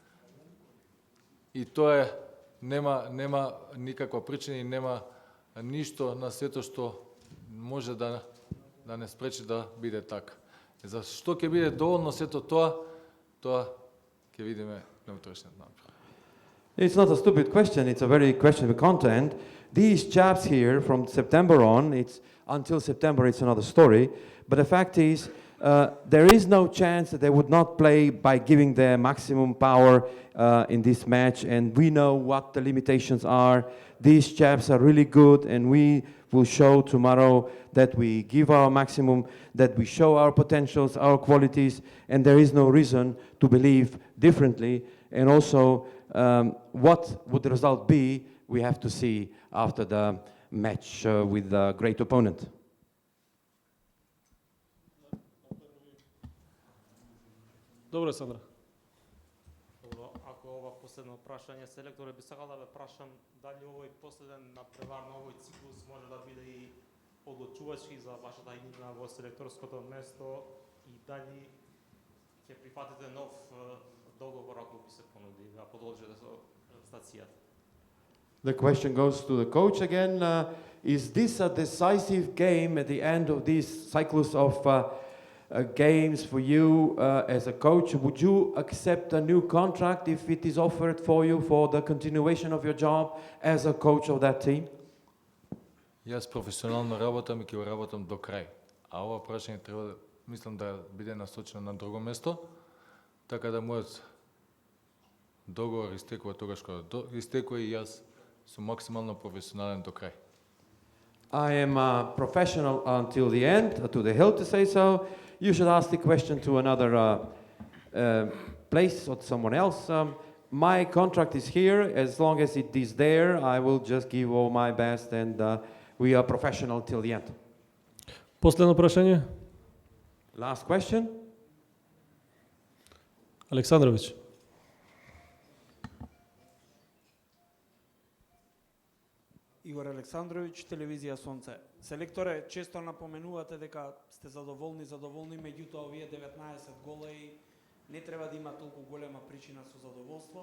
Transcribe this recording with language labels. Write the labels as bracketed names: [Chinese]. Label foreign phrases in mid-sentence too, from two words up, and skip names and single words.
[Macedonian] И тоа е, нема никаква причина и нема ништо на сето што може да не спречи да биде така. За што ќе биде доволно сето тоа ќе видиме на утрешниот напред. [English] It's not a stupid question, it's a very questionable content. These chaps here from September on, it's until September it's another story, but the fact is there is no chance that they would not play by giving their maximum power in this match, and we know what the limitations are. These chaps are really good, and we will show tomorrow that we give our maximum, that we show our potentials, our qualities, and there is no reason to believe differently. And also, what would the result be, we have to see after the match with the great opponent. [Macedonian] Добре, Сандра. Добро, ако ова последно прашање селекторе би сакал да ве прашам дали овој последен напревар на овој циклус може да биде и одлучувачки за вашата игра во селекторското место и дали ќе прифатите нов договор ако би се понуди да продолжите со стацијата. [English] The question goes to the coach again. Is this a decisive game at the end of this cyclus of games for you as a coach? Would you accept a new contract if it is offered for you for the continuation of your job as a coach of that team? [Macedonian] Јас професионално работам и ќе го работам до крај. А ова прашање треба, мислам, да биде насочено на друго место, така да мојот договор истекува тогаш кога истекува и јас сум максимално професионален до крај. [English] I am a professional until the end, to the hill to say so. You should ask the question to another place or to someone else. My contract is here. As long as it is there, I will just give all my best, and we are professional till the end. [Macedonian] Последно прашање. [English] Last question. [Macedonian] Александрович. Игор Александрович, телевизија Сонце. Селекторе, често напоменувате дека сте задоволни, меѓутоа овие 19 гола и не треба да има толку голема причина со задоволство.